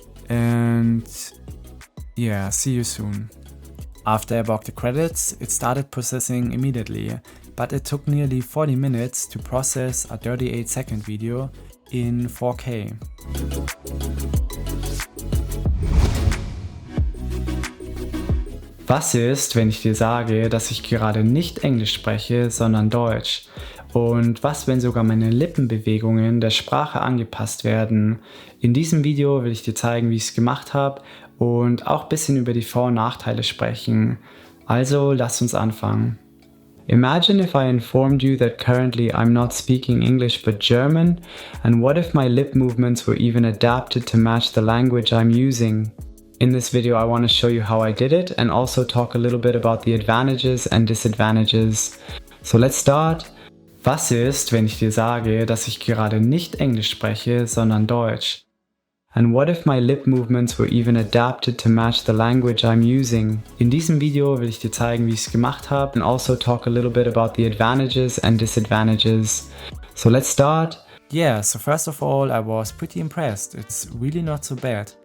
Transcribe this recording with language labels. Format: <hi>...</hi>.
<en>And yeah, see you soon. After I bought the credits, it started processing immediately, but it took nearly 40 minutes to process a 38-second video in 4K.</en> <de>Was ist, wenn ich dir sage, dass ich gerade nicht Englisch spreche, sondern Deutsch? Und was, wenn sogar meine Lippenbewegungen der Sprache angepasst werden? In diesem Video will ich dir zeigen, wie ich es gemacht habe und auch ein bisschen über die Vor- und Nachteile sprechen. Also lass uns anfangen.</de> <en>Imagine if I informed you that currently I'm not speaking English but German, and what if my lip movements were even adapted to match the language I'm using? In this video I want to show you how I did it and also talk a little bit about the advantages and disadvantages. So let's start.</en> <de>Was ist, wenn ich dir sage, dass ich gerade nicht Englisch spreche, sondern Deutsch?</de> <en>And what if my lip movements were even adapted to match the language I'm using?</en> <de>In diesem Video will ich dir zeigen, wie ich es gemacht habe</de> <en>and also talk a little bit about the advantages and disadvantages. So let's start. Yeah, so first of all, I was pretty impressed. It's really not so bad.</en>